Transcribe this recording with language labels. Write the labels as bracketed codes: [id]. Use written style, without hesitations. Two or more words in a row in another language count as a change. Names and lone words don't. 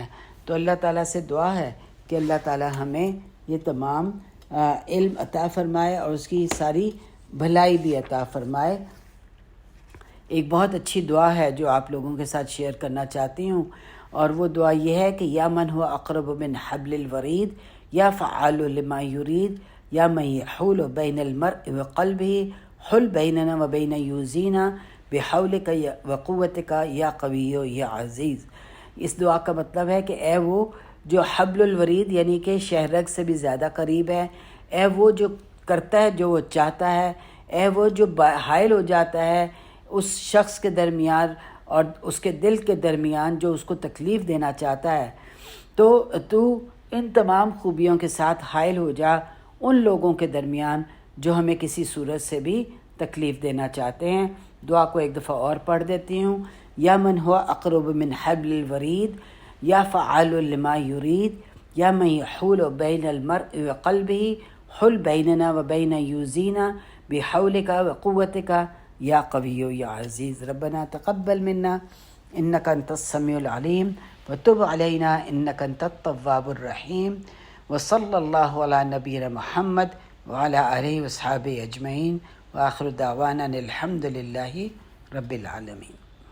[ur] تو اللہ تعالیٰ سے دعا ہے کہ اللہ تعالیٰ ہمیں یہ تمام علم عطا فرمائے اور اس کی ساری بھلائی بھی عطا فرمائے۔ ایک بہت اچھی دعا ہے جو آپ لوگوں کے ساتھ شیئر کرنا چاہتی ہوں، اور وہ دعا یہ ہے کہ [ar] یا من ہوا اقرب من حبل الورید، یا فعال لما یرید، یا من یحول بین المرء وقلبہ، حل بیننا و بین یوزینا بحولک و قوتک یا قوی یا عزیز۔ [ur] اس دعا کا مطلب ہے کہ اے وہ جو [ar] حبل الورید [ur] یعنی کہ شہرگ سے بھی زیادہ قریب ہے، اے وہ جو کرتا ہے جو وہ چاہتا ہے، اے وہ جو حائل ہو جاتا ہے اس شخص کے درمیان اور اس کے دل کے درمیان جو اس کو تکلیف دینا چاہتا ہے، تو ان تمام خوبیوں کے ساتھ حائل ہو جا ان لوگوں کے درمیان جو ہمیں کسی صورت سے بھی تکلیف دینا چاہتے ہیں۔ دعا کو ایک دفعہ اور پڑھ دیتی ہوں۔ [ar] یا من ہوا اقرب من حبل الورید، یا فعال لما یرید، یا من یحول بین المرء وقلبہ، حل بیننا و بین یوزینا بحولک و قوتک یا قوی یا عزیز۔ ربنا تقبل منا انک انت السمیع العلیم وتب علینا انک انت التواب الرحیم، وصلی اللہ علی نبینا محمد وعلی آلہ وصحابہ اجمعین، وآخر دعوانا الحمد للہ رب العالمین۔